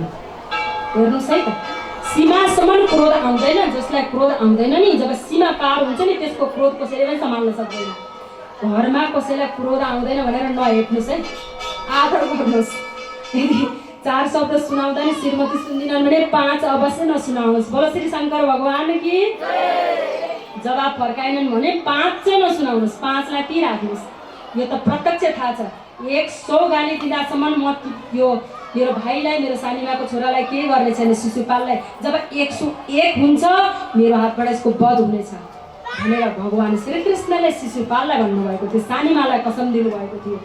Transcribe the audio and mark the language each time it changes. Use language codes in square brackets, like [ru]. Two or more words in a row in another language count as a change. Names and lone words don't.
[ne] हेर्नुहोस् है त, सीमासम्म क्रोध आउँदैन। जसलाई क्रोध आउँदैन नि, जब सीमा पार हुन्छ नि, त्यसको क्रोध कसैले पनि सम्हाल्न सक्दैन। घरमा कसैलाई क्रोध आउँदैन भनेर नहेट्नुहोस् है, आदर गर्नुहोस्। यदि 4 शब्द सुनाउँदा नि श्रीमती सुन्दिनन् भने 5 अवश्य नसुनाउनुहोस्। [hi] बोलो श्री शङ्कर भगवान की। [ne] जवाब फर्काएनन् भने 5 चाहिँ नसुनाउनुहोस्, 5 लाई ती राख्नुहोस्। यो त प्रत्यक्ष थाहा छ। 100 गाली दिँदासम्म म यो मेरो भाइलाई, मेरो सानीमाको छोरालाई के गर्ने छैन, शिशुपाललाई। जब 101 हुन्छ मेरो हातबाट यसको वध हुनेछ भनेर भगवान श्रीकृष्णले शिशुपाललाई भन्नुभएको थियो, सानीमालाई कसम दिनुभएको थियो।